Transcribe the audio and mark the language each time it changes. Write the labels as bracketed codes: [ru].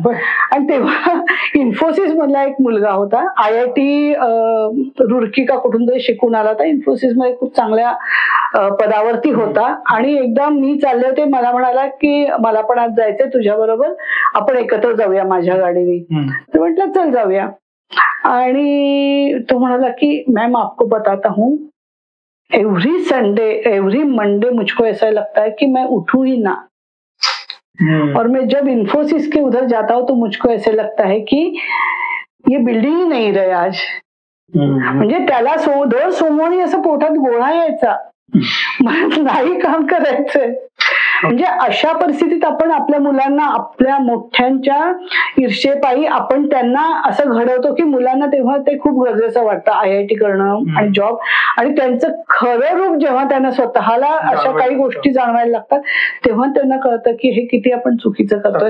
[mr] आणि तेव्हा इन्फोसिस मधला एक मुलगा होता, IIT रुड़की का कुठून तरी शिकून आला होता, इन्फोसिस मध्ये खूप चांगल्या पदावरती होता. आणि एकदा मी चालले होते, मला म्हणाला की मला पण आज जायचंय तुझ्या बरोबर, आपण एकत्र जाऊया माझ्या गाडीने. तर म्हटलं चल जाऊया. आणि तो म्हणाला कि [hi] मैम आपको बताता हूँ, [en] every Sunday every Monday [hi] मुझको ऐसा लगता है कि मैं उठूं ही ना, और मैं जब इन्फोसिस के उधर जाता हूँ तो मुझको ऐसे लगता है कि ये बिल्डिंग ही नहीं रहे आज. [mr] म्हणजे त्याला दर सोमवारी असं पोटात गोळा यायचा, नाही काम करायचंय. म्हणजे अशा परिस्थितीत आपण आपल्या मुलांना आपल्या मोठ्यांच्या ईर्षेपायी आपण त्यांना असं घडवतो की मुलांना तेव्हा ते खूप गरजेचं वाटतं IIT करणं आणि जॉब, आणि त्यांचं खरं रूप जेव्हा त्यांना स्वतःला अशा काही गोष्टी जाणवायला लागतात तेव्हा त्यांना कळतं की हे किती आपण चुकीचं करतोय.